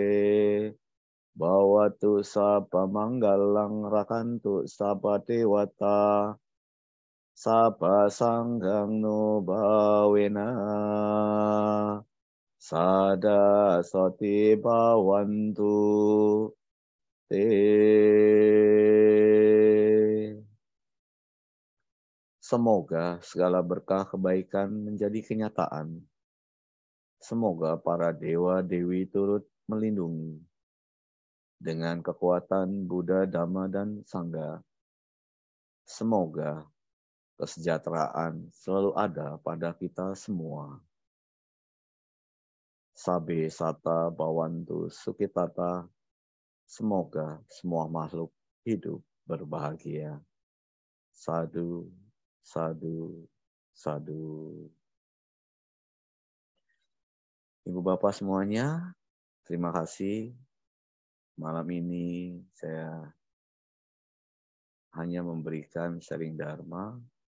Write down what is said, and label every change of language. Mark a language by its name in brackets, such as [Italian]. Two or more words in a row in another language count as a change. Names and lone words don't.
[Pali] Bawatu sabah manggalang rakantu sabadewata sabah sanggang no bawena sadasoti bawantu te. [Indonesian] Semoga segala berkah kebaikan menjadi kenyataan. Semoga para dewa-dewi turut melindungi dengan kekuatan Buddha, Dhamma, dan Sangha. Semoga kesejahteraan selalu ada pada kita semua. [Pali] Sabe sata bawantu sukitata. [Indonesian] Semoga semua makhluk hidup berbahagia. [Pali] Sadu, sadu, sadu. [Indonesian] Ibu Bapak semuanya, terima kasih. Malam ini saya hanya memberikan sharing Dharma.